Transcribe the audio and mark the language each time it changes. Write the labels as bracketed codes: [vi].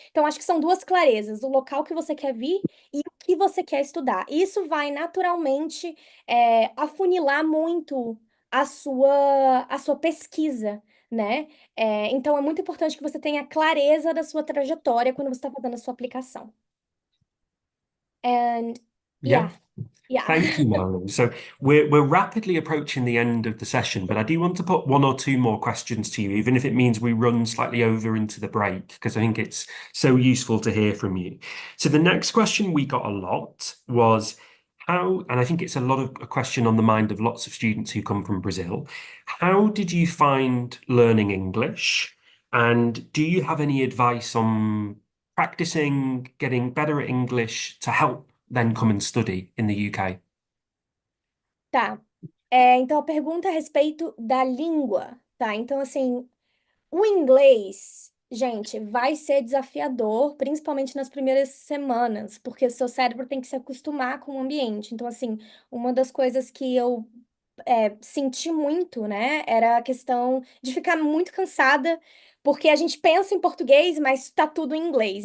[pt] Então, acho que são duas clarezas: o local que você quer vir e o que você quer estudar. Isso vai naturalmente afunilar muito a sua pesquisa, né? Então, é muito importante que você tenha clareza da sua trajetória quando você está fazendo a sua aplicação. [en] And Yeah. yeah. Thank you, Marlon. So we're rapidly approaching the end of the session, but I do want to put one or two more questions to you, even if it means we run slightly over into the break, because I think it's so useful to hear from you. So the next question we got a lot was how, and I think it's a question on the mind of lots of students who come from Brazil. How did you find learning English? And do you have any advice on practicing, getting better at English to help then come and study in the UK? [pt] Tá. Então, a pergunta é a respeito da língua, tá? Então, assim, o inglês, gente, vai ser desafiador, principalmente nas primeiras semanas, porque o seu cérebro tem que se acostumar com o ambiente. Então, assim, uma das coisas que eu senti muito, né, era a questão de ficar muito cansada, porque a gente pensa em português, mas tá tudo em inglês.